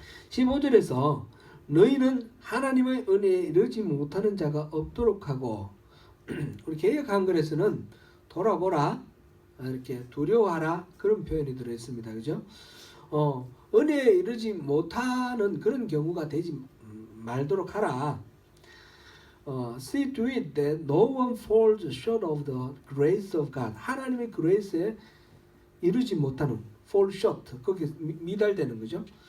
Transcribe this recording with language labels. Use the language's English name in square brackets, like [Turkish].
[Korean] 15절에서 너희는 하나님의 은혜에 이르지 못하는 자가 없도록 하고 우리 개역 한글에서는 돌아보라 이렇게 두려워하라 그런 표현이 들어있습니다. 그죠? 은혜에 이르지 못하는 그런 경우가 되지 말도록 하라. [English] See to it that no one falls short of the grace of God. [Korean] 하나님의 그레이스에 이르지 못하는 [English] fall short [Korean] 거기 미달되는 거죠.